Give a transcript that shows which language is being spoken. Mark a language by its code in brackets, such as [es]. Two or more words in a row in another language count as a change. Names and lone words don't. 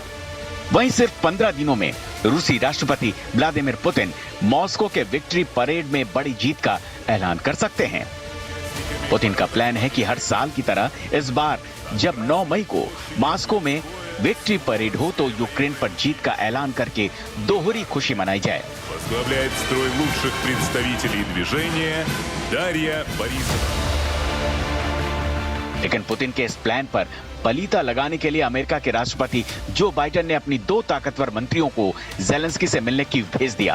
[hi] वहीं सिर्फ 15 दिनों में रूसी राष्ट्रपति व्लादिमीर पुतिन मॉस्को के विक्ट्री परेड में बड़ी जीत का ऐलान कर सकते हैं। पुतिन का प्लान है कि हर साल की तरह इस बार जब 9 मई को मॉस्को में विक्ट्री परेड हो तो यूक्रेन पर जीत का ऐलान करके दोहरी खुशी मनाई जाए। [ru] Возглавляет строй лучших представителей движения Дарья Борисова। [hi] लेकिन पुतिन के इस प्लान पर पलीता लगाने के लिए अमेरिका के राष्ट्रपति जो बाइडेन ने अपनी 2 ताकतवर मंत्रियों को जेलेंस्की से मिलने कीव भेज दिया।